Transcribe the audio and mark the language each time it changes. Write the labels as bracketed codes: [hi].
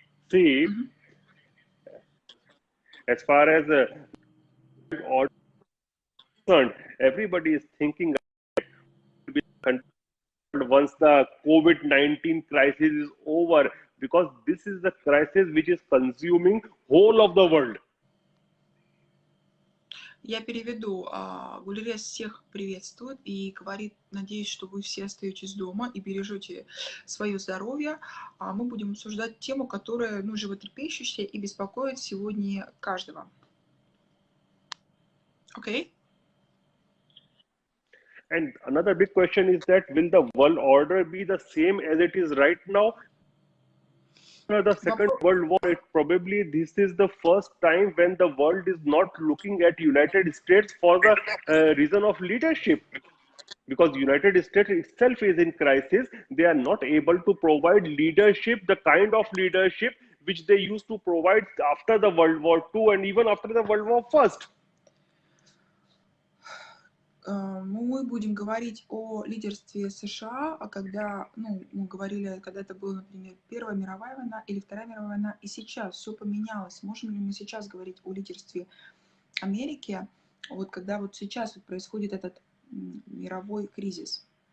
[en] See, as far as order concerned, everybody is thinking once the COVID-19 crisis is over, because this is the crisis which is consuming whole of the world. [ru] Я переведу. Gulrez всех приветствует и говорит, надеюсь, что вы все остаетесь дома и бережете свое здоровье. Мы будем обсуждать тему, которая животрепещущая и беспокоит сегодня каждого. [en] Okay? And another big question is that will the world order be the same as it is right now? The Second World War, probably this is the first time when the world is not looking at United States for the reason of leadership. Because United States itself is in crisis, they are not able to provide leadership, the kind of leadership which they used to provide after the World War II and even after the World War I. [ru] Мы будем говорить о лидерстве США, когда, мы говорили, когда это была, например, Первая мировая война или Вторая мировая война, и сейчас все поменялось. Можем ли мы сейчас говорить о лидерстве Америки, вот когда вот сейчас вот происходит этот мировой кризис?